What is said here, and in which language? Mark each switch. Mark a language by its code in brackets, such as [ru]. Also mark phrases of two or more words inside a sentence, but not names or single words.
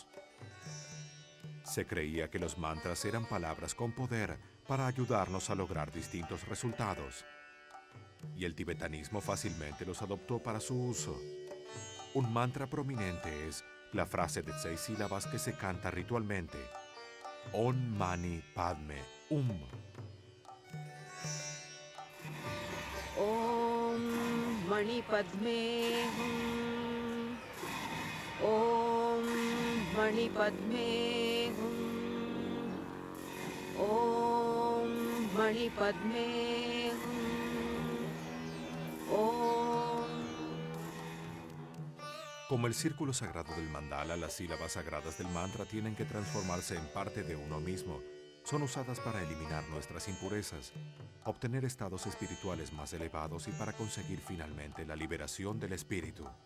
[es] Se creía que los mantras eran palabras con poder para ayudarnos a lograr distintos resultados. Y el tibetanismo fácilmente los adoptó para su uso. Un mantra prominente es la frase de 6 sílabas que se canta ritualmente: [sa] Om Mani Padme Hum. Om Mani Padme Hum. Om Mani Padme Hum. Om Mani Padme Hum. Om. [es] Como el círculo sagrado del mandala, las sílabas sagradas del mantra tienen que transformarse en parte de uno mismo. Son usadas para eliminar nuestras impurezas, obtener estados espirituales más elevados y para conseguir finalmente la liberación del espíritu.